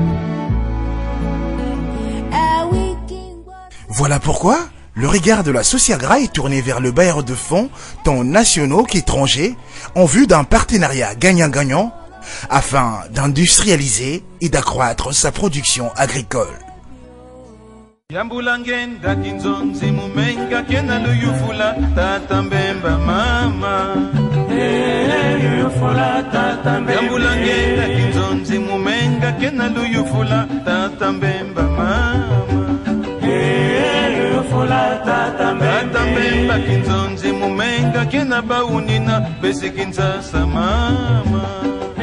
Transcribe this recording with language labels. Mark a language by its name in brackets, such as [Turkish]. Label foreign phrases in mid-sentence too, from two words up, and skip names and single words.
[French] Voilà pourquoi le regard de la Sociagra est tourné vers le bailleur de fonds, tant nationaux qu'étrangers, en vue d'un partenariat gagnant-gagnant afin d'industrialiser et d'accroître sa production agricole. [Kongo] Yambulangenda kinzonzi mumenga kena luyufula tata mbemba mama. Luyufula tata mbemba. Yambulangenda kinzonzi mumenga kena luyufula tata mbemba mama. Luyufula tata mbemba. Tata mbemba kinzonzi mumenga kena baunina besi kinsasa mama.